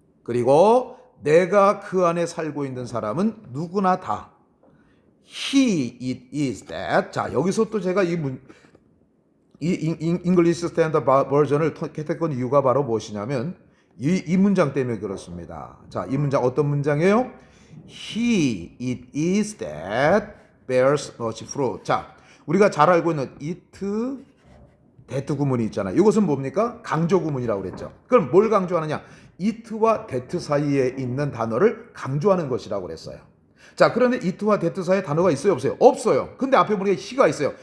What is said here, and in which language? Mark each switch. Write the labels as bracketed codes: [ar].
[ko] 그리고 내가 그 안에 살고 있는 사람은 누구나 다. [en] He it is that. [ko] 자, 여기서 또 제가 이 English Standard Version을 택했던 이유가 바로 무엇이냐면 이 문장 때문에 그렇습니다. 자, 이 문장 어떤 문장이에요? [en] He it is that bears much fruit. [ko] 자, 우리가 잘 알고 있는 it, that 구문이 있잖아요. 이것은 뭡니까? 강조 구문이라고 그랬죠. 그럼 뭘 강조하느냐? it와 that 사이에 있는 단어를 강조하는 것이라고 그랬어요. 자, 그런데 it와 that 사이에 단어가 있어요, 없어요? 없어요. 근데 앞에 보니까 he가 있어요.